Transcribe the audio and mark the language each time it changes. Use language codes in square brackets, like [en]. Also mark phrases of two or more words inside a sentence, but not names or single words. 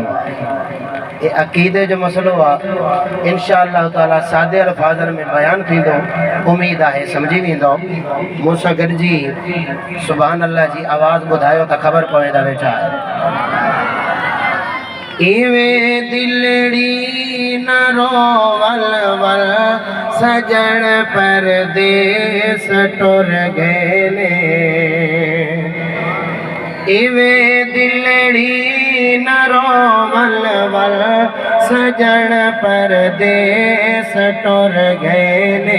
[sd] ये अक़ीदे जो मसलो आहे, इंशाअल्लाह ताला सादे अल्फाज़नि में बयानु थींदो। उम्मीद आहे सम्झी वेंदो। मूंसां गॾिजी [ar] سبحان الله [sd] जी आवाज़ ॿुधायो त ख़बर पवे त वेठा आहियो। [skr] इवे दिलड़ी न रोवल वल सजण परदेस टुर गए। इवे दिलड़ी न रोवल वल सजण परदेस टुर गए।